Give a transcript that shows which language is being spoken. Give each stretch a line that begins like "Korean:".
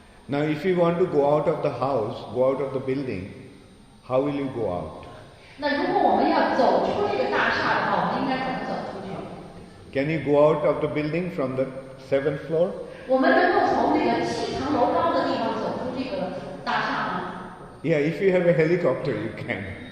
English: Now, if you want to go out of the house, go out of the building, how will you go out?
Chinese: 那如果我们要走出这个大厦的话，我们应该怎么走出去？
English: Can you go out of the building from the 7th floor?
Chinese: 我们能够从这个7层楼高的地方走出这个大厦吗？
English: Yeah, if you have a helicopter, you can.